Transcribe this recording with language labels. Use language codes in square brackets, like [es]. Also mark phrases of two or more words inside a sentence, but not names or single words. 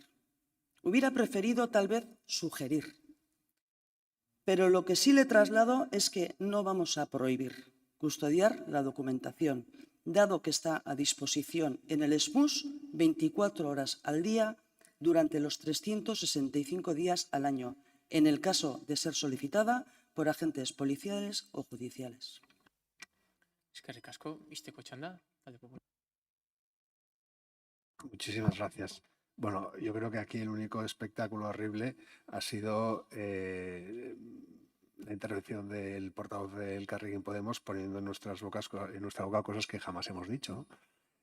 [es] Hubiera preferido tal vez sugerir. Pero lo que sí le traslado es que no vamos a prohibir custodiar la documentación, dado que está a disposición en el SMUS 24 horas al día durante los 365 días al año, en el caso de ser solicitada por agentes policiales o judiciales. [eu] Eskerrik asko, Ixteko txanda, talde popular. [es] Muchísimas gracias. Bueno, yo creo que aquí el único espectáculo horrible ha sido la intervención del portavoz del Elkarrekin Podemos poniendo en nuestra boca cosas que jamás hemos dicho, ¿no?